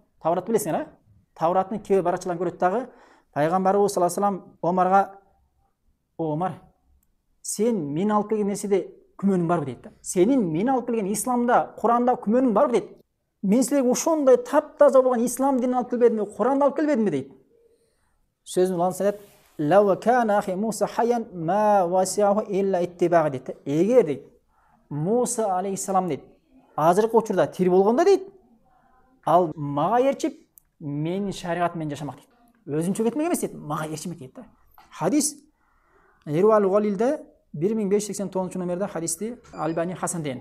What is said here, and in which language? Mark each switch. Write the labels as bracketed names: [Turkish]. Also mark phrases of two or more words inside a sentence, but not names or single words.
[Kyrgyz] Тавратты билесиңер, Тавраттын кээ баракчаларын көрөт дагы пайгамбарыбыз [Arabic] صلى الله عليه وسلم [Kyrgyz] Омарга: "О Омар, сен мен алып келген нерседе күмөнүң барбы?" дейт да. "Сенин мен алып келген исламда, Куранда күмөнүң барбы?" дейт. "Мен силерге ошондой таптаза болгон ислам динин алып келбедимби, Куранды алып келбедимби?" дейт. Сөзүн уланса айтат: [Arabic] "لو كان أخي موسى حيا ما وسعه إلا اتباع" [Kyrgyz] дейт. Эгер дейт Муса алейхиссалам дейт азыркы учурда тирүү болгондо дейт, ал мага ээрчип, менин шариатым менен жашамак дейт. Өзүнчө кетмек эмес дейт, мага ээрчимек дейт да. Хадис Ирвал Галилде 1589 номерде хадисти Альбани Хасан деген.